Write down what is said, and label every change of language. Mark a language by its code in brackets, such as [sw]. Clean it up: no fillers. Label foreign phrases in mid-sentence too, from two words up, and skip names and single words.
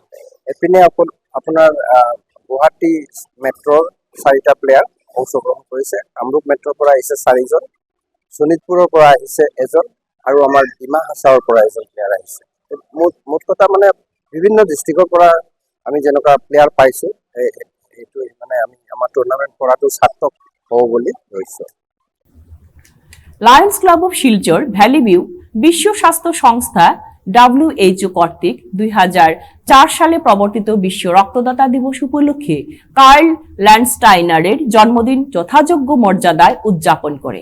[as] এপিনে আপোনাৰ গুৱাহাটী মেট্ৰৰ 4টা প্লেয়াৰ অংশগ্ৰহণ কৰিছে, কামৰূপ মেট্ৰৰ পৰা আহিছে 4 জন, শোণিতপুৰৰ পৰা আহিছে এজন আৰু আমাৰ ডিমা হাছাওৰ পৰা এজন প্লেয়াৰ আহিছে। মুঠ কথা মানে বিভিন্ন ডিষ্ট্ৰিক্টৰ পৰা আমি যেনেকুৱা প্লেয়াৰ পাইছোঁ, এইটো মানে আমি আমাৰ টুৰ্ণামেণ্ট কৰাটো সাৰ্থক হ'ব বুলি ভাবিছোঁ। [bn] লায়ন্স ক্লাব অফ শিলচর ভ্যালি ভিউ বিশ্ব স্বাস্থ্য সংস্থা WHO কর্তৃক 2004 সালে প্রবর্তিত বিশ্ব রক্তদাতা দিবস উপলক্ষে কার্ল ল্যান্ডস্টাইনারের জন্মদিন যথাযোগ্য মর্যাদায় উদযাপন করে।